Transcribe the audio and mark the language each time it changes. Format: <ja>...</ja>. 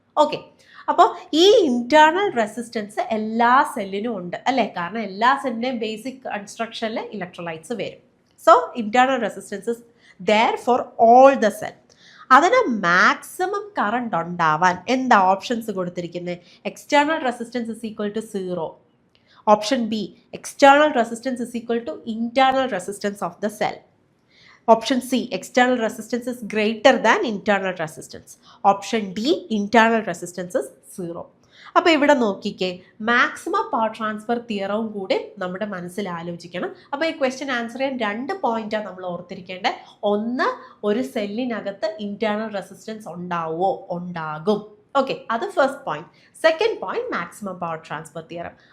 <ml>Okay, അപ്പോൾ ഈ internal resistance എല്ലാ സെല്ലിനും ഉണ്ട് അല്ലേ? കാരണം എല്ലാ സെല്ലിൻ്റെയും ബേസിക് കൺസ്ട്രക്ഷനിൽ ഇലക്ട്രോലൈറ്റ്സ് വരും.</ml> <en>So internal resistance is there for all the cell.</en> <ml>അതിന് മാക്സിമം കറണ്ട് ഉണ്ടാവാൻ എന്താ ഓപ്ഷൻസ് കൊടുത്തിരിക്കുന്നത്?</ml> <en>External resistance is equal to 0, Option B, external resistance is equal to internal resistance of the cell. Option C, external resistance is greater than internal resistance. Option D, internal resistance is 0.</en> <ml>അപ്പോൾ ഇവിടെ നോക്കിക്കേ, maximum power transfer തിയറവും കൂടി നമ്മുടെ മനസ്സിൽ ആലോചിക്കണം. അപ്പോൾ ഈ question answer ചെയ്യാൻ 2 പോയിന്റാണ് നമ്മൾ ഓർത്തിരിക്കേണ്ടത്. ഒന്ന്, ഒരു സെല്ലിനകത്ത് ഇന്റേണൽ റെസിസ്റ്റൻസ് ഉണ്ടാവുമോ? ഉണ്ടാകും. ഓക്കെ, അത് first point. Second point, maximum power transfer theorem.</ml>